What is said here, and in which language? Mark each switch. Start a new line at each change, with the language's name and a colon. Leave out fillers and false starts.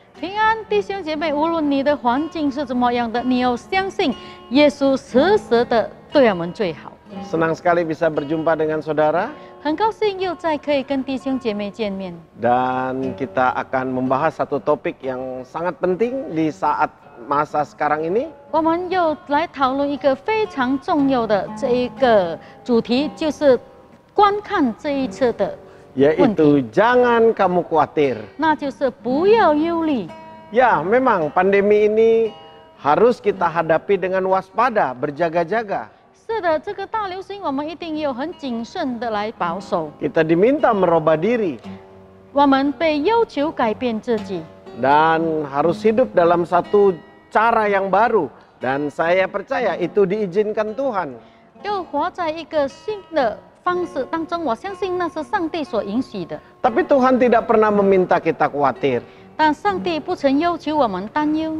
Chinese: 平安，弟兄姐妹，无论你的环境是怎么样的，你要相信耶稣时时的对我们最好。
Indonesian: Senang sekali bisa berjumpa dengan saudara.
Chinese: 很高兴又再可以跟弟兄姐妹见面。
Indonesian: Dan kita akan membahas satu topik yang sangat penting di saat masa sekarang ini.
Chinese: 我们又来讨论一个非常重要的这一个主题，就是观看这一次的。
Indonesian: Yaitu jangan kamu khawatir.
Chinese: 那就是不要忧虑。
Indonesian: Ya, memang pandemi ini harus kita hadapi dengan waspada, berjaga-jaga.
Chinese: 是的，这个大流行我们一定要很谨慎的来保守。
Indonesian: Kita diminta merubah diri.
Chinese: 我们被要求改变自己。
Indonesian: Dan harus hidup dalam satu cara yang baru. Dan saya percaya itu diizinkan Tuhan.
Chinese: 要活在一个新的 方式当中，我相信那是上帝所允许的。
Indonesian: Tapi Tuhan tidak pernah meminta kita khawatir.
Chinese: 但上帝不曾要求我们担忧。